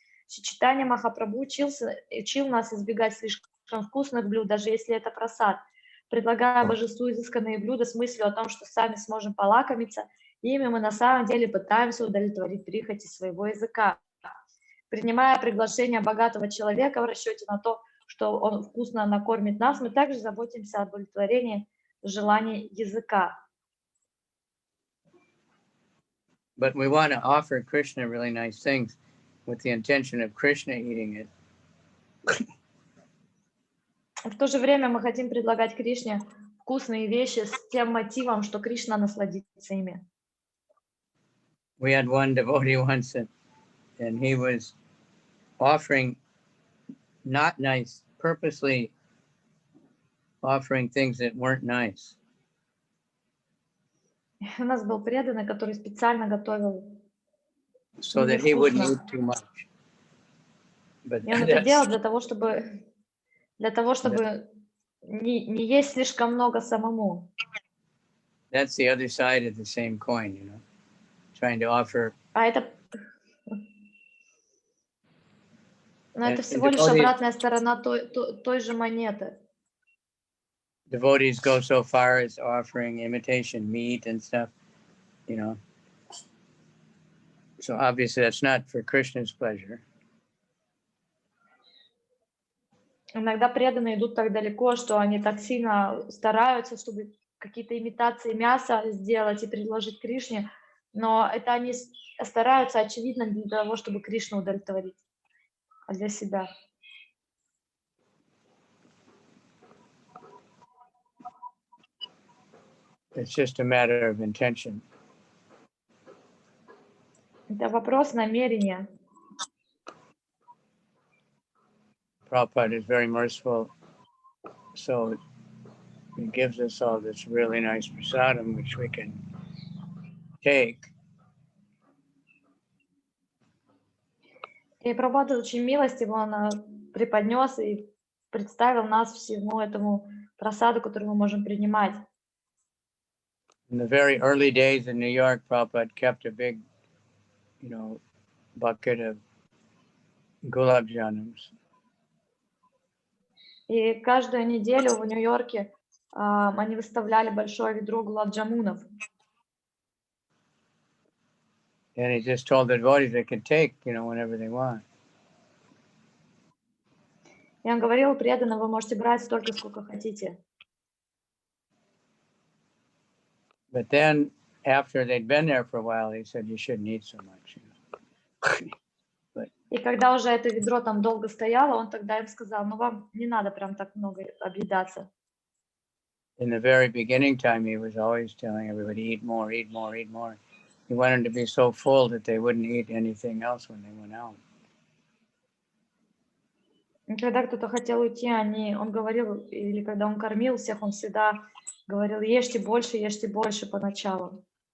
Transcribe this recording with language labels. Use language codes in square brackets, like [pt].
[ru] Читание Махапрабху учил нас избегать слишком вкусных блюд, даже если это просад, предлагая божеству изысканные блюда с мыслью о том, что сами сможем полакомиться, ими мы на самом деле пытаемся удовлетворить прихоти своего языка. Принимая приглашение богатого человека в расчете на то, что он вкусно накормит нас, мы также заботимся о удовлетворении желаний языка. [en] But we want to offer Krishna really nice things with the intention of Krishna eating it. [ru] В то же время мы хотим предлагать Кришне вкусные вещи с тем мотивом, что Кришна насладится ими. [en] We had one devotee once, and he was offering not nice, purposely offering things that weren't nice. [ru] У нас был преданный, который специально готовил [en] So that he wouldn't eat too much. But [ru] и он это делал для того, чтобы не есть слишком много самому. [en] That's the other side of the same coin, you know, trying to offer. [ru] Но это всего лишь обратная сторона той же монеты. [en] Devotees go so far as offering imitation meat and stuff, you know. So obviously that's not for Krishna's pleasure. [ru] Иногда преданные идут так далеко, что они так сильно стараются, чтобы какие-то имитации мяса сделать и предложить Кришне, но это они стараются, очевидно, для того, чтобы Кришну удовлетворить, а для себя. [en] It's just a matter of intention. [ru] Это вопрос намерения. [en] Prabhupada is very merciful, so he gives us all this really nice prasadam, which we can take. [ru] И Прабхупада очень милостиво, он преподнес и представил нас всему этому прасаду, который мы можем принимать. [en] In the very early days in New York, Prabhupada kept a big, you know, bucket of gulab janums. [ru] И каждую неделю в Нью-Йорке они выставляли большое ведро гулаб-джамунов. [en] And he just told the devotees they could take, you know, whenever they want. [ru] И он говорил преданным, вы можете брать столько, сколько хотите. [en] But then, after they'd been there for a while, he said, you shouldn't eat so much. You know? [ru] И когда уже это ведро там долго стояло, он тогда им сказал, ну вам не надо прям так много объедаться. [en] In the very beginning time, he was always telling everybody, eat more, eat more, eat more. He wanted to be so full that they wouldn't eat anything else when they went out. [ru] И когда кто-то хотел уйти, он говорил, или когда он кормил всех, он всегда говорил, ешьте больше поначалу.